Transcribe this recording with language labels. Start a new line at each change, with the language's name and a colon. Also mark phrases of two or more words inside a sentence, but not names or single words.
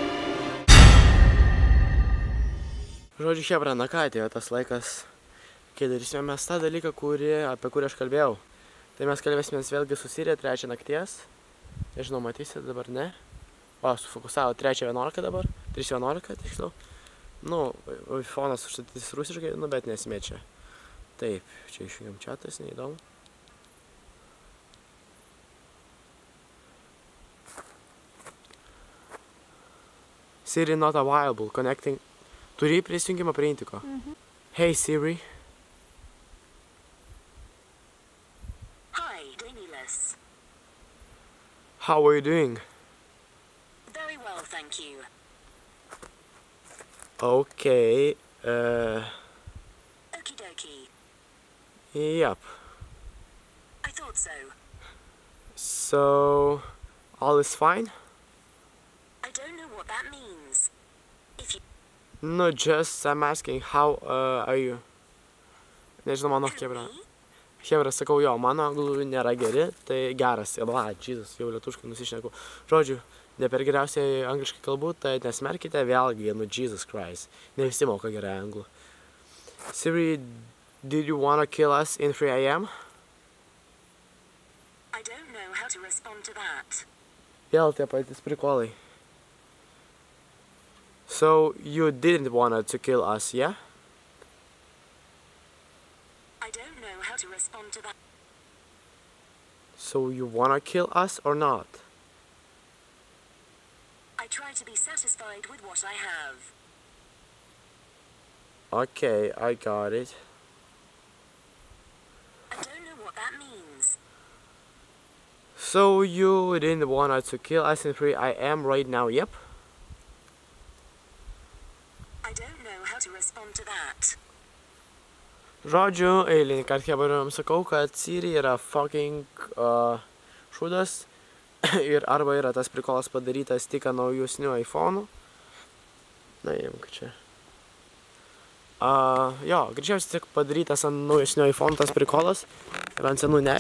Lithuanian: Žodžiu, hebra, na ką, atėjo tas laikas, kai darysime mes tą dalyką, apie kurį aš kalbėjau. Tai mes kalbėsime vėlgi su Sirija 3 nakties. Nežinau, matysite dabar, ne? O, sufokusavo 3.11 dabar, 3.11 tiksliau. Nu, iPhone'as užstatys rusiškai, bet nesmė čia. Taip, čia išjungiam chatas, neįdomu.
English: Siri not available, connecting.
Lithuanian: Turi prisijungimą prie intiko.
English: Hey Siri. Hi, Danilas. How are you doing? Very well, thank you. Okay, Okie dokie. yep. I thought so. So, all is fine? I don't know what that means. If you... No, just I'm asking how are you?
Lithuanian: Nežinau, mano hebra. Hebra, sakau, jo, mano anglų nėra geri, tai geras. Jesus, jau lietuškai nusišneku. Žodžiu, ne per geriausiai angliškai kalbu, tai nesmerkite vėlgi, Jesus Christ. Ne visi moka gerai anglų.
English: Siri, did you wanna kill us in 3 AM? I don't know how to respond to that.
Lithuanian: Vėl tie patys prikolai.
English: So, you didn't want to kill us, yeah? I don't know how to respond to that. So, you wanna kill us or not? I try to be satisfied with what I have. Okay, I got it. I don't know what that means. So, you didn't want to kill us in 3 AM right now, yep? I don't know how to respond to that.
Lithuanian: Žodžiu, eilinį kartą hebariam sakau, kad Siri yra fucking šūdas ir arba yra tas prikolas padarytas tik ant naujusnių iPhone'ų. Na, imk čia. Jo, greičiausiai tik padarytas ant naujusnių iPhone'ų tas prikolas ir ant senų ne.